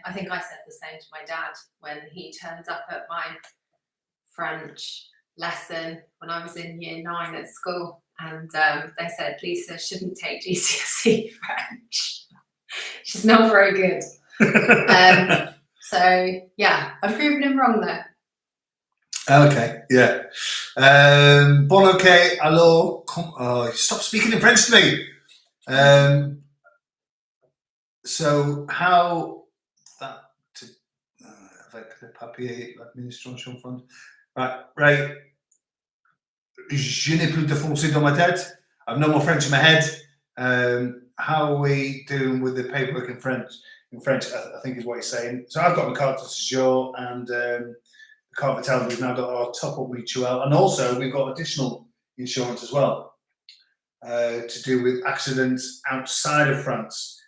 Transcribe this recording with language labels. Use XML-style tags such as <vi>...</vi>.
<en>I think I said the same to my dad when he turned up at my French lesson when I was in year 9 at school, and they said Lisa shouldn't take GCSE French. She's not very good. So yeah, I've proven him wrong though. Okay, yeah.</en> <fr>Bon, okay, alors,</fr> <en>stop speaking in French to me. So how that</en> <fr>avec le papier, l'administration</fr> <en>fund. Right.</en> <fr>Je n'ai plus de français dans ma tête.</fr> <en>I've no more French in my head. How are we doing with the paperwork in French? In French, I think is what he's saying. So I've got my carte de séjour and the carte vitale. We've now got our top-up mutuelle, and also we've got additional insurance as well to do with accidents outside of France.</en>